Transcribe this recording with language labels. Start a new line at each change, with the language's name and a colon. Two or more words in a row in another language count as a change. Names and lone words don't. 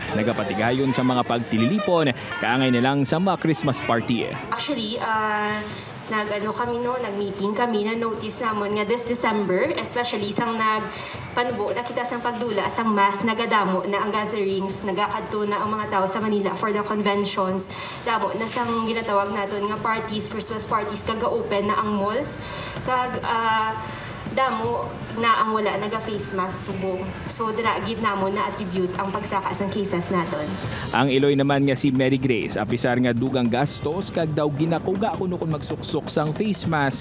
Hiligaynon: Nagapatigayon sa mga pagtililipon kaangay nilang sa mga
English: Christmas party.
Hiligaynon: Actually, nag-meeting kami na notice namon nga
English: this December,
Hiligaynon: especially sang nagpanubo nakita sang pagdula sang mass nagadamo na ang gatherings, nagakadto na ang mga tao sa Manila
English: for the conventions.
Hiligaynon: Damo na sang ginatawag naton nga parties,
English: Christmas parties
Hiligaynon: kaga open na ang malls kag damo na ang wala naga-face mask subong. So dira gid namo na attribute ang pagsaka sang cases naton. Ang Iloy naman nga si Mary Grace, apisar nga dugang gastos kag daw ginakuga kuno kung magsuksok sang
English: face mask.